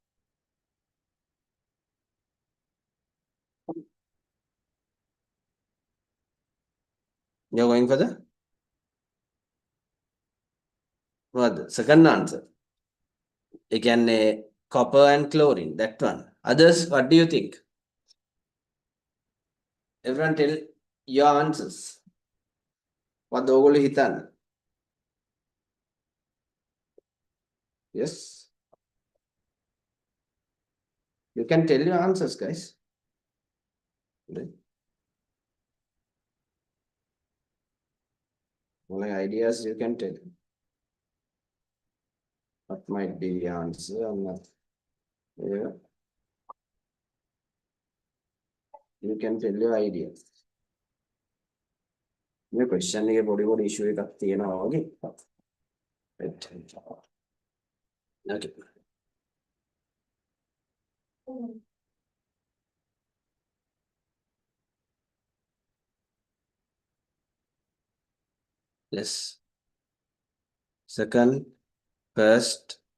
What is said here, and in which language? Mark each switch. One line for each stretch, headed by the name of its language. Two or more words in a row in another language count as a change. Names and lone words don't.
English: You're going for the what? Second answer. Again, copper and chlorine, that one. Others, what do you think? Everyone tell your answers. What the
Sinhala: ඔයගොල්ලෝ හිතන්න?
English: Yes. You can tell your answers, guys. Only ideas you can tell. What might be the answer or not? Yeah. You can tell your ideas.
Sinhala: මේ question එකේ පොඩි issue එකක් තියෙනවා වගේ.
English: Right. Okay. Yes. Second, first.